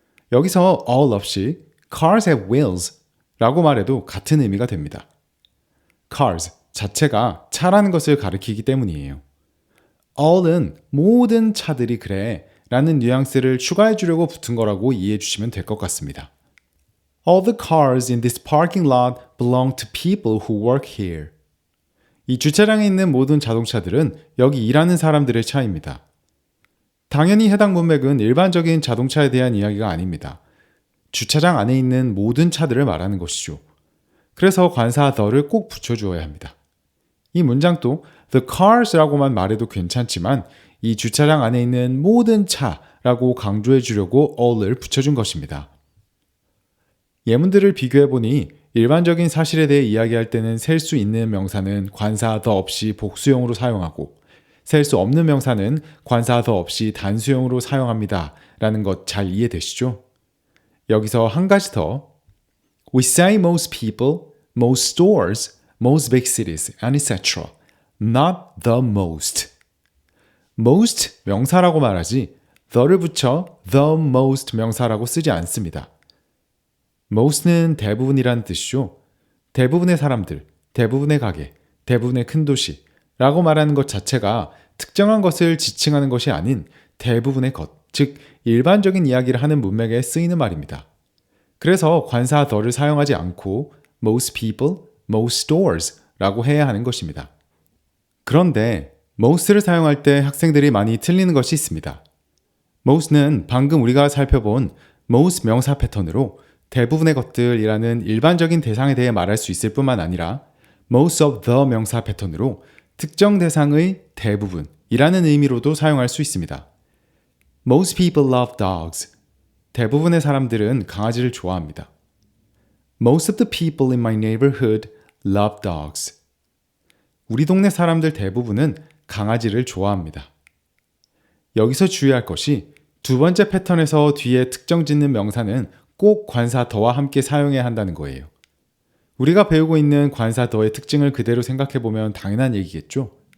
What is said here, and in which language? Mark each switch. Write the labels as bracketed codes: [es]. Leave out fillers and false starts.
[ko] 여기서 all 없이 [en] cars have wheels [ko] 라고 말해도 같은 의미가 됩니다. cars 자체가 차라는 것을 가리키기 때문이에요. all은 모든 차들이 그래 라는 뉘앙스를 추가해 주려고 붙은 거라고 이해해 주시면 될 것 같습니다. [en] All the cars in this parking lot belong to people who work here. [ko] 이 주차장에 있는 모든 자동차들은 여기 일하는 사람들의 차입니다. 당연히 해당 문맥은 일반적인 자동차에 대한 이야기가 아닙니다. 주차장 안에 있는 모든 차들을 말하는 것이죠. 그래서 관사 the를 꼭 붙여주어야 합니다. 이 문장도 the cars라고만 말해도 괜찮지만 이 주차장 안에 있는 모든 차라고 강조해 주려고 all을 붙여준 것입니다. 예문들을 비교해보니 일반적인 사실에 대해 이야기할 때는 셀 수 있는 명사는 관사 the 없이 복수형으로 사용하고 셀 수 없는 명사는 관사 the 없이 단수형으로 사용합니다. 라는 것 잘 이해되시죠? 여기서 한 가지 더. [en] We say most people, most stores, most big cities, and etc. Not the most. [ko] most 명사라고 말하지 the를 붙여 the most 명사라고 쓰지 않습니다. most는 대부분이란 뜻이죠. 대부분의 사람들, 대부분의 가게, 대부분의 큰 도시 라고 말하는 것 자체가 특정한 것을 지칭하는 것이 아닌 대부분의 것, 즉 일반적인 이야기를 하는 문맥에 쓰이는 말입니다. 그래서 관사 the를 사용하지 않고 [en] most people, most stores [ko] 라고 해야 하는 것입니다. 그런데 most를 사용할 때 학생들이 많이 틀리는 것이 있습니다. most는 방금 우리가 살펴본 most 명사 패턴으로 대부분의 것들이라는 일반적인 대상에 대해 말할 수 있을 뿐만 아니라 most of the 명사 패턴으로 특정 대상의 대부분이라는 의미로도 사용할 수 있습니다. [en] Most people love dogs. [ko] 대부분의 사람들은 강아지를 좋아합니다. [en] Most of the people in my neighborhood love dogs. [ko] 우리 동네 사람들 대부분은 강아지를 좋아합니다. 여기서 주의할 것이 두 번째 패턴에서 뒤에 특정 짓는 명사는 꼭 관사 the와 함께 사용해야 한다는 거예요. 우리가 배우고 있는 관사 the의 특징을 그대로 생각해보면 당연한 얘기겠죠?